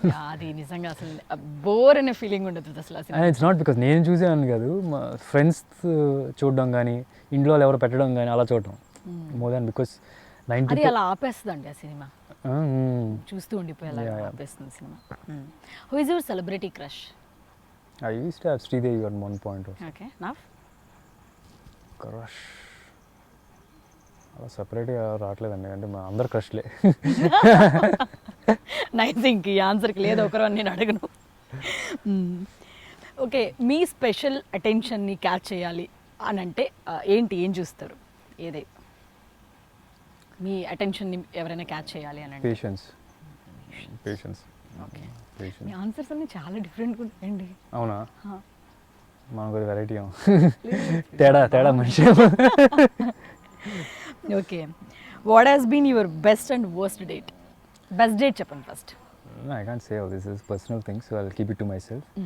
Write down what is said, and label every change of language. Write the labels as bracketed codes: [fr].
[te] అది నిజంగా అసలు బోర్ అనే ఫీలింగ్ ఉండదు అసలు. [en] and it's not because [te] నేను చూసాను కాదు, మా ఫ్రెండ్స్ చూడడం కానీ ఇంట్లో ఎవరు పెట్టడం కానీ అలా చూడటం మోర్ దాన్ బికాస్ 90. అది అలా ఆపేస్తుందండి ఆ సినిమా, చూస్తూ ఉండిపోయేలా ఆపేస్తుంది cinema. [en] Who is your celebrity crush? I used to have Sridevi at one point. Okay, now? [te] Crush అలా సపరేట్గా రావట్లేదండి, అంటే మా అందరు క్రష్లే. నైస్, ఇంక ఈ ఆన్సర్కి లేదు ఒకరు అని నేను అడగను. ఓకే, మీ స్పెషల్ అటెన్షన్ని క్యాచ్ చేయాలి అని అంటే ఏంటి, ఏం చూస్తారు? ఏదే మీ అటెన్షన్ని ఎవరైనా క్యాచ్ చేయాలి అని అంటే? పేషెన్స్. ఓకే, మీ ఆన్సర్స్ అన్నీ చాలా డిఫరెంట్గా ఉంటాయండి. అవునా? మనకు ఒక వెరైటీ తేడా మనిషి. [en] Okay, what has been your best and worst date? [te] Best date చెప్పండి first. [en] I can't say all this is personal things, so I'll keep it to myself.